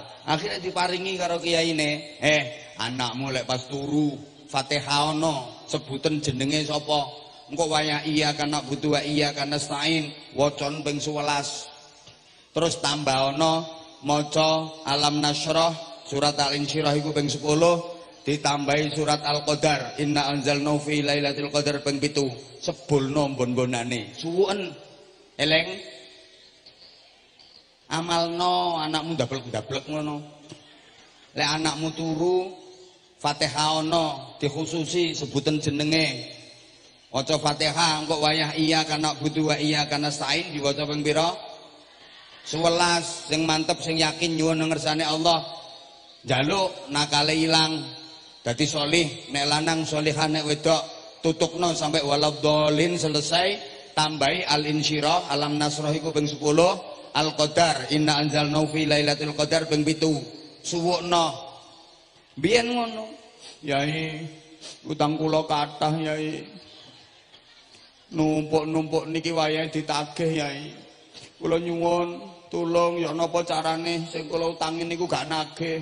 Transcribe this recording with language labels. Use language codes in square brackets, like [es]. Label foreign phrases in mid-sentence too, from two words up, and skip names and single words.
[jv] Akhirnya diparingi karo kiyaine. Anakmu lek pas turu Fatihah ono sebutan jenenge sapa? Engko wayah [ar] إياك نعبد إياك نستعين [jv] wacan ping 11. Terus tambah ono maca Alam Nasrah surat Al-Insyirah iku ping 10, ditambahi surat Al-Qadar [ar] إنا أنزلناه في ليلة القدر [jv] ping 7. Sebulno mbon-mbonane. Suwun eleng amalno anakmu dablek-dablek ngono. Lek anakmu turu Fatihah ono dikhususi sebutan jenenge. Waca Fatihah engko wayah [ar] إياك نعبد وإياك نستعين [jv] diwaca ping pira? 11. Sing mantep sing yakin nyuwun ngersane Allah. Njaluk nakale ilang. Dadi solih, nek lanang solihah nek wedok tutukno sampai waladhdallin selesai, tambahi Al-Insyirah, Alam Nasrah iku ping 10, Al-Qadar [ar] إنا أنزلناه في ليلة القدر [jv] ping 7. Suwukno. Biyen ngono. Yai, utang kula kathah, Yai. Numpuk-numpuk niki wayahe ditagih, Yai. Kula nyuwun tulung ya napa carane sing kula utangi niku gak nagih.